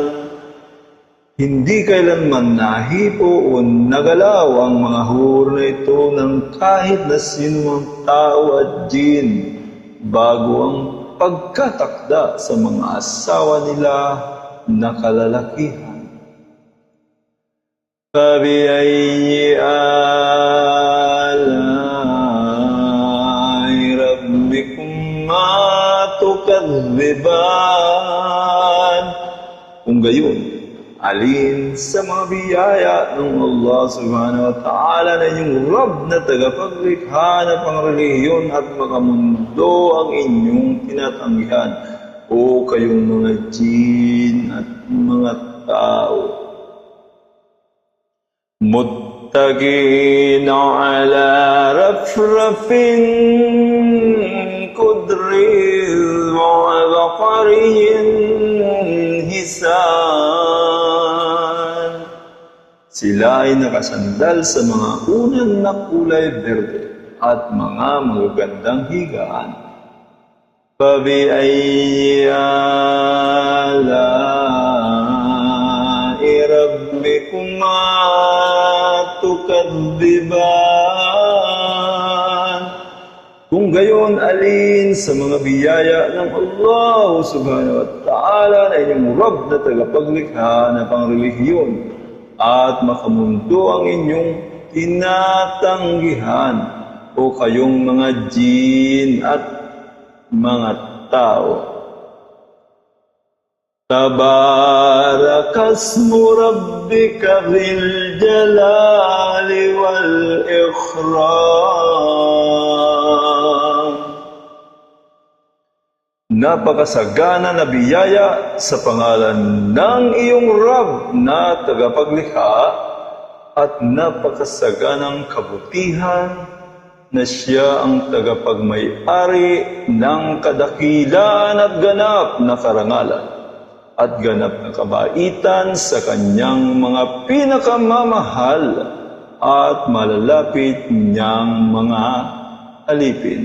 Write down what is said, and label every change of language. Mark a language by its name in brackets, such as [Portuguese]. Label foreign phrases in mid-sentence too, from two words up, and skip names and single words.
[Filipino] Hindi kailanman nahipo o nagalaw ang mga hur na ito ng kahit na sinumang tao at jin bago ang pagkatakda sa mga asawa nila na kalalakihan. [Arabic] فَبِأَيِّ آلَاءِ رَبِّكُمَا تُكَذِّبَانِ. [Filipino] Kung gayon, alin sa mga biyaya ng [Arabic] الله سبحانه وتعالى [Filipino] na inyong Rabb na tagapaglikha na pangrelihiyon at makamundo ang inyong tinatanggihan o kayong mga jin at mga tao? [Arabic] متكئين على رفرف خضر وعبقري حسان. [Filipino] Sila ay nakasandal sa mga unang na kulay berde at mga magagandang higaan. [Arabic] فَبِأَيِّ آلَاءِ رَبِّكُمَا تُكَذِّبَانِ. [Filipino] Kung gayon, alin sa mga biyaya ng [Arabic] الله سبحانه وتعالى [Filipino] na inyong Rabb na tagapaglikha na pangrelihiyon at makamundo ang inyong tinatanggihan o kayong mga jin at mga tao? [Arabic] تبارك اسم ربك ذي الجلال والإكرام. [Filipino] Napakasagana na biyaya sa pangalan ng iyong Rabb na tagapaglikha at napakasaganang kabutihan na siya ang tagapagmay-ari ng kadakilan at ganap na karangalan at ganap na kabaitan sa kanyang mga pinakamamahal at malalapit niyang mga alipin.